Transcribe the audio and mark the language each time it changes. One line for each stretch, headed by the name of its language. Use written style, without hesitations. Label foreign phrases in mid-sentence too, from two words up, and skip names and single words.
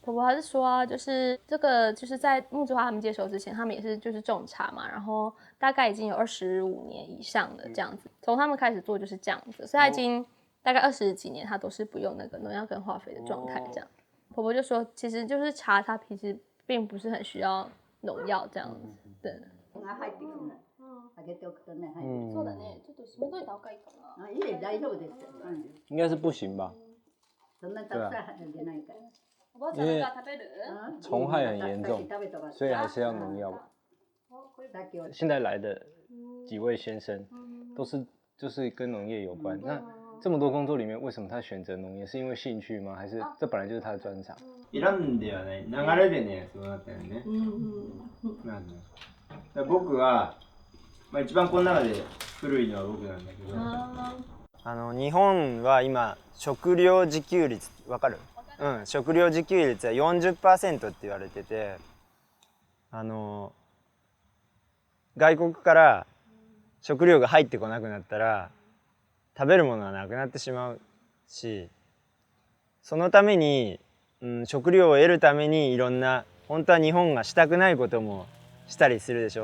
Chinese: 婆婆还是说啊，就是这个就是在木之花他们接手之前，他们也是就是种茶嘛，然后大概已经有25年以上的这样子，从他们开始做就是这样子，所以他已经大概20几年，他都是不用那个农药跟化肥的状态这样。婆婆就说，其实就是茶，它其实并不是很需要农药这样子，对。
Japanese: そうだね。ちょっと閉めといた方がいいかな。いい、大丈夫です。
Chinese: 应该是不行吧？
Japanese: そんなたくさん入れないから。おばあちゃんが食べる？
Chinese: 虫害很严重，所以还是要农药吧。现在来的几位先生都是就是跟农业有关。那这么多工作里面，为什么他选择农业？是因为兴趣吗？还是这本来就是他的专长？
Japanese: 選んではない流れでねそうなったよね。なんで僕は、まあ、一番この中で古いのは僕なんだけど、日本は今食料自給率わかる？食料自給率は 40% って言われてて、外国から食料が入ってこなくなったら食べるものはなくなってしまうし、そのために、食料を得るためにいろんな本当は日本がしたくないこともしたりするでしょ。